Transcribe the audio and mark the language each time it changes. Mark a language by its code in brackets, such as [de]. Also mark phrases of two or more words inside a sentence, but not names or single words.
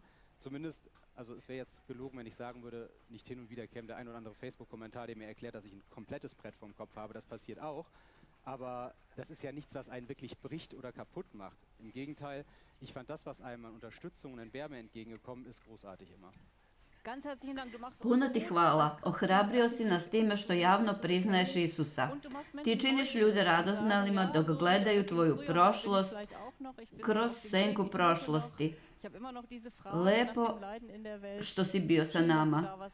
[de] Zumindest, also es wäre jetzt gelogen, wenn ich sagen würde, nicht hin und wieder käme der ein oder andere Facebook-Kommentar, der mir erklärt, dass ich ein komplettes Brett vom Kopf habe. Das passiert auch. Aber das ist ja nichts, was einen wirklich bricht oder kaputt macht. Im Gegenteil, ich fand das, was einem an Unterstützung und an Wärme entgegengekommen ist, großartig immer. [sr] Puno ti hvala. Ohrabrio si nas time što javno priznaješ Isusa. Ti činiš ljude radoznalima dok gledaju tvoju prošlost kroz senku prošlosti. Lepo što si bio sa nama.